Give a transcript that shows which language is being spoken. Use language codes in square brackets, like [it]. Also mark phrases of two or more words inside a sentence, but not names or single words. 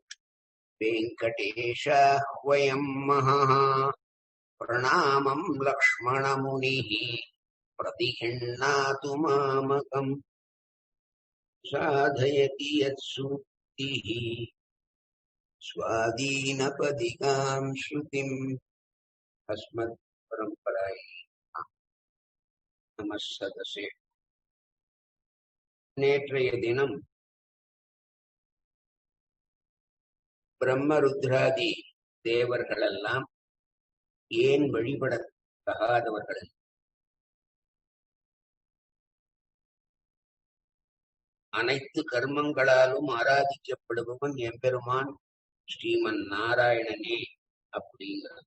[sa] वेङ्कटेशाह्वयम् महः प्रणामम् लक्ष्मणमुनिः प्रतिगृह्णातु मामकम् साधयति यत्सूक्तिः स्वाधीनपदिकाम् श्रुतिम् अस्मत्परम्परायै नमः सदसे [ta] நேற்றைய தினம் பிரம்மருத்ராதி தேவர்களெல்லாம் ஏன் வழிபட தகாதவர்கள், அனைத்து கர்மங்களாலும் ஆராதிக்கப்படுபவன் எம்பெருமான் ஸ்ரீமன் நாராயணனே அப்படிங்கிறது.